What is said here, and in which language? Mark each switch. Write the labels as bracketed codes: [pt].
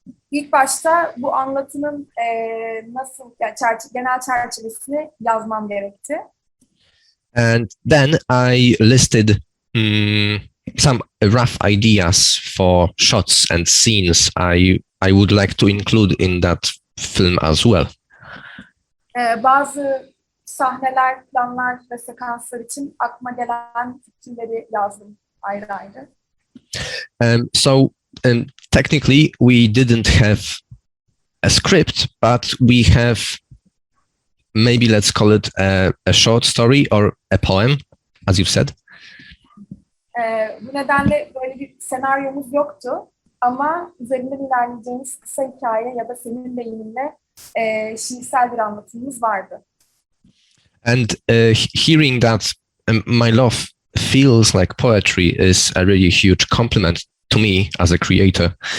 [tr] İlk başta bu anlatının nasıl, yani genel çerçevesini yazmam gerekti. [en] And then I listed some rough ideas for shots and scenes I would like to include in that film as well. [tr] Bazı sahneler, planlar ve sekanslar için aklıma gelen fikirleri yazdım ayrı ayrı. [en] So technically we didn't have a script, but we have, maybe let's call it a short story or a poem, as you've said. [tr] Bu nedenle böyle bir senaryomuz yoktu ama üzerinden ilerleyeceğimiz kısa hikaye ya da senin deyiminle şiirsel bir anlatımımız vardı. [en] And hearing that my love feels like poetry is a really huge compliment to me as a creator.